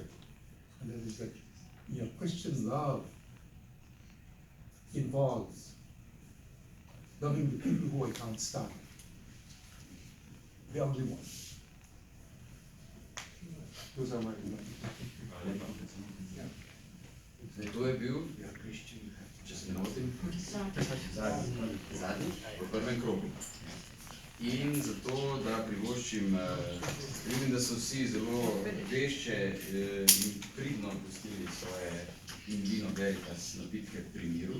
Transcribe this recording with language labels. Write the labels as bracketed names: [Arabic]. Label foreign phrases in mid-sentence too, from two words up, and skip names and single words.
[English] And that is that Christian love involves loving the people who I can't stand, the ugly ones. Those are my remarks. [Slovenian] To je bil, če se ne motim, zadnji v prvem krogu. In zato, da privoščim, vidim, da so vsi zelo vešče in pridno pustili svoje [Latin] in vino veritas [Slovenian] napitke pri miru.